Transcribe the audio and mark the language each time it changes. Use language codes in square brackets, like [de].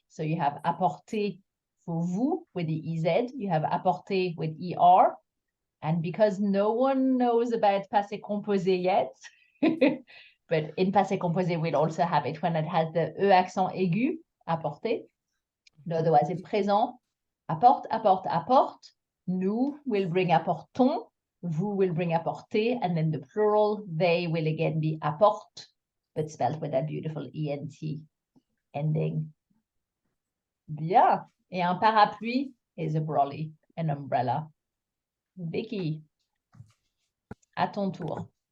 [en] So you have apporter for vous with the EZ, you have apporter with ER, and because no one knows about passé composé yet, but in passé composé, we'll also have it when it has the E accent aigu, apporter. Otherwise, in présent, apporte, apporte, apporte. Nous will bring apportons. Vous will bring apporter. And then the plural, they will again be apporte, but spelled with that beautiful ENT ending. [fr] Bien. Et un parapluie [en] is a brolly, an umbrella. [fr] Vicky, à ton tour.